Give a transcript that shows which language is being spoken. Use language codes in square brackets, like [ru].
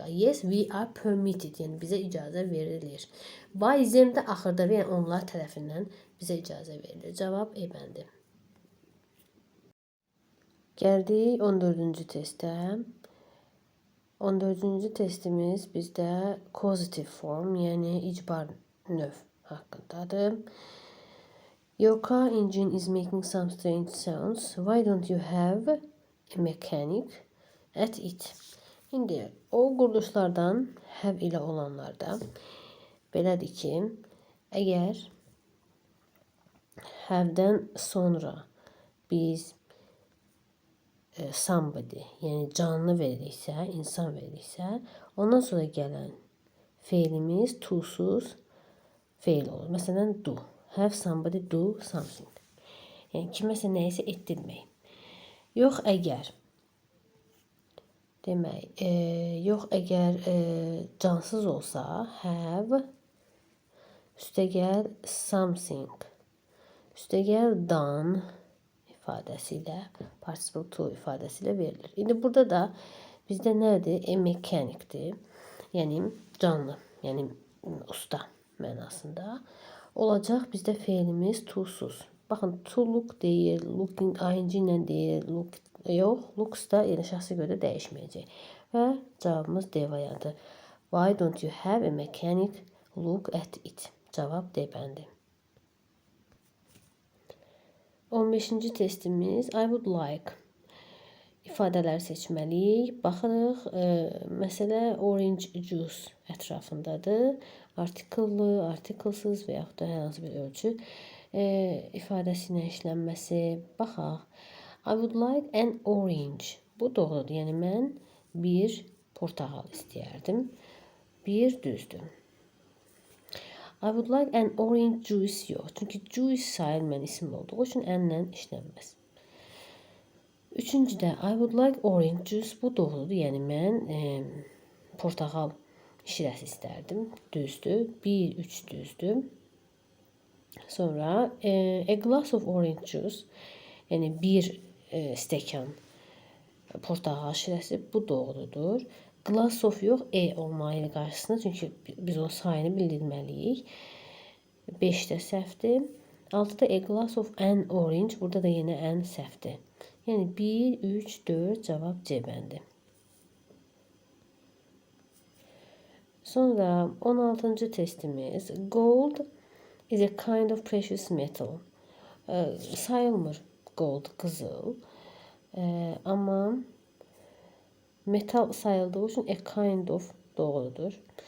[en] Yes, we are permitted. [az] Yəni bizə icazə verilir. By them də axırda və yəni onlar tərəfindən bizə icazə verilir. Cavab E bəndi. Gəldik 14-cü testə. 14-cü testimiz bizdə causative form, yəni icbar növ haqqındadır. [en] Your car engine is making some strange sounds. Why don't you have a mechanic at it? [az] İndi o quruluşlardan have ilə olanlarda belədir ki, əgər have-dən sonra biz somebody, yəni canlı veririksə, insan veririksə, ondan sonra gələn feilimiz to-suz feil olur. Məsələn, do. [en] Have somebody do something. [az] Yəni kiməsə nəyisə etdirmək. Yox əgər. Demək, yox əgər cansız olsa, have üstəgəl something, üstəgəl done ifadəsi ilə, participle to ifadəsi ilə verilir. İndi burada da bizdə nədir? Mekanikdir. Yəni canlı, yəni usta mənasında. Olacaq bizdə feilimiz to-suz. Baxın, to look deyir, looking ing ilə deyir, look yox, looks da yəni şəxsə görə dəyişməyəcək. Və cavabımız D variantı. [en] Why don't you have a mechanic look at it? [az] Cavab D bəndi. 15-ci testimiz I would like ifadələri seçməliyik. Baxırıq, məsələ orange juice ətrafındadır. Artikellı, artiklsız və yaxud da hər hansı bir ölçü ifadəsi ilə işlənməsi. Baxaq. [en] I would like an orange. [az] Bu doğrudur. Yəni mən bir portağal istəyərdim. Bir düzdür. [en] I would like an orange juice yox. [az] Çünki juice sayılmayan isim olduğu üçün ənlə işlənməz. Üçüncüdə [en] I would like orange juice. [az] Bu doğrudur. Yəni mən portağal şirəsi istərdim. Düzdür. 1, 3 düzdür. [en] Sonra a glass of orange juice. [az] Yəni bir stəkan portağal şirəsi. Bu doğrudur. Glass of yox, olmalı qarşısında. Çünki biz onun sayını bildirməliyik. 5 də səhvdir. [en] 6-da a glass of an orange. [az] Burada da yenə an səhvdir. Yəni 1, 3, 4 cavab C bəndi. Sonra 16-cı testimiz. [en] Gold is a kind of precious metal. [az] Sayılmır gold, qızıl. Amma metal sayıldığı üçün a kind of doğrudur.